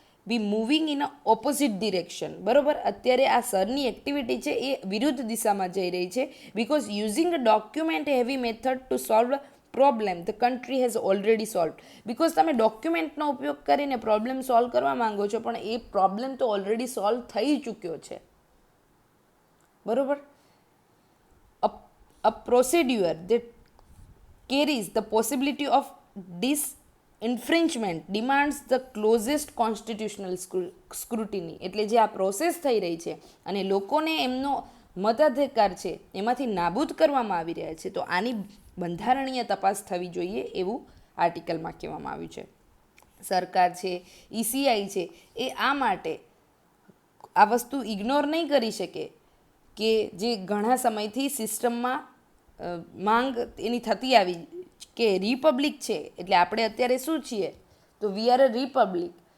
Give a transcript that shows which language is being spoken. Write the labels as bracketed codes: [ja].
[en] Be moving in a opposite direction. [gu] બરોબર, અત્યારે આ સરની એક્ટિવિટી છે એ વિરુદ્ધ દિશામાં જઈ રહી છે. [en] Because using a document heavy method to solve problem the country has already solve. [gu] Because તમે ડોક્યુમેન્ટનો ઉપયોગ કરીને પ્રોબ્લેમ સોલ્વ કરવા માંગો છો, પણ એ પ્રોબ્લેમ તો ઓલરેડી સોલ્વ થઈ ચૂક્યો છે. [en] બરોબર, a procedure that carries the possibility of disinfringement demands the closest constitutional scrutiny. [gu] એટલે જે આ પ્રોસેસ થઈ રહી છે અને લોકોને એમનો મતાધિકાર છે એમાંથી નાબૂદ કરવામાં આવી રહ્યા છે, તો આની બંધારણીય તપાસ થવી જોઈએ એવું આર્ટિકલમાં કહેવામાં આવ્યું છે. સરકાર છે, ECI છે, એ આ માટે આ વસ્તુ ઇગ્નોર નહીં કરી શકે કે જે ઘણા સમયથી સિસ્ટમમાં માંગ એની થતી આવી કે રિપબ્લિક છે, એટલે આપણે અત્યારે શું છીએ, તો [en] We are a republic.